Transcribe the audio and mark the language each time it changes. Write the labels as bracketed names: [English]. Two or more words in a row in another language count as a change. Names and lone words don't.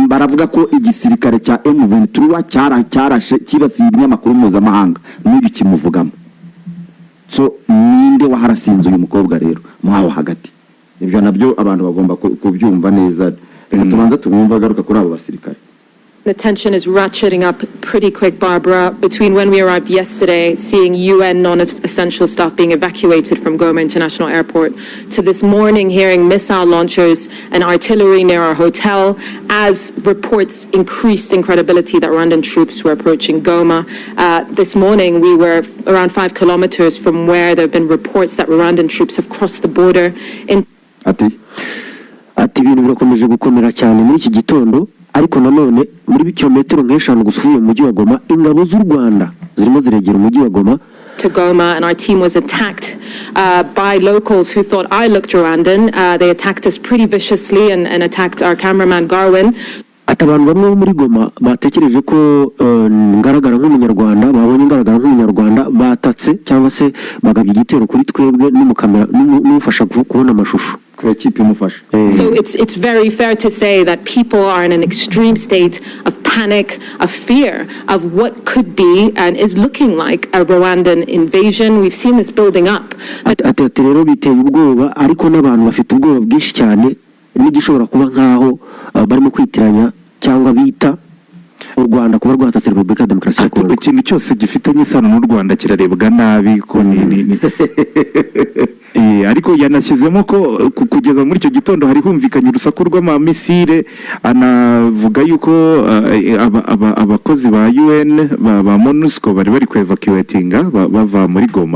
[Kinyarwanda] baravuga ko igisirikare cya M23 cyarashe kibasiye ibinyamakuru mpuzamahanga n'ibyo kimuvugamo. So ninde waharasinze uyu mukobwa rero mwaho hagati? Ibyo nabyo abantu bagomba kubyumva neza. Tubanza tumwumva garuka kuri abo basirikare. [English] The tension is ratcheting up pretty quick, Barbara, between when we arrived yesterday, seeing UN non-essential staff being evacuated from Goma International Airport, to this morning hearing missile launchers and artillery near our hotel, as reports increased in credibility that Rwandan troops were approaching Goma. This morning, we were around 5 kilometers from where there have been reports that Rwandan troops have crossed the border. [Kinyarwanda] Ati ibintu birakomeje gukomera cyane muri iki gitondo, ariko nanone muri kilometero nk'eshanu gusubiye mu mujyi wa Goma ingabo z'u Rwanda zirimo ziregera umujyi wa Goma. [English] To Goma, and our team was attacked by locals who thought I looked Rwandan. They attacked us pretty viciously and attacked our cameraman Garwin. [Kinyarwanda] Ati abantu bamwe muri Goma batekereje ko ngaragara nk'umunyarwanda, babonye ngaragara nk'umunyarwanda, batatse cyangwa se bagabye igitero kuri twebwe n'umukamera n'ufasha kubona amashusho. [English] So it's very fair to say that people are in an extreme state of panic, of fear, of what could be and is looking like a Rwandan invasion. We've seen this building up. [Kinyarwanda] Ati rero biteye ubwoba, ariko n'abantu bafite ubwoba bwinshi cyane n'igishobora kuba nkaho barimo kwitiranya cyangwa bita u Rwanda kuba rwatatse Repubulika ya Demokarasi ya Kongo. Ikintu cyose gifitanye isano n'u Rwanda kirarebwa nabi ko ariko yanashyizemo ko kugeza muri icyo gitondo hari humvikanye urusaku rw'amamisire, anavuga yuko abakozi ba UN ba MONUSCO bari kwevacuatinga bava muri Goma.